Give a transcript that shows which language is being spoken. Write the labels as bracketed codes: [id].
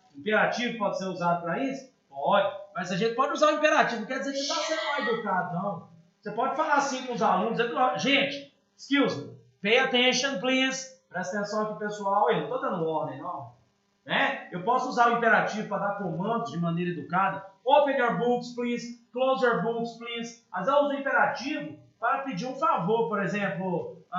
[pt] Imperativo pode ser usado para isso? Pode. Mas a gente pode usar o imperativo, não quer dizer que está sendo mal educado, não. Você pode falar assim com os alunos. Gente, [en] excuse me, pay attention, please. [pt] Presta atenção aqui, pessoal. Eu não estou dando ordem, não. Né? Eu posso usar o imperativo para dar comandos de maneira educada. [en] Open your books, please. Close your books, please. [pt] Mas eu uso o imperativo para pedir um favor, por exemplo.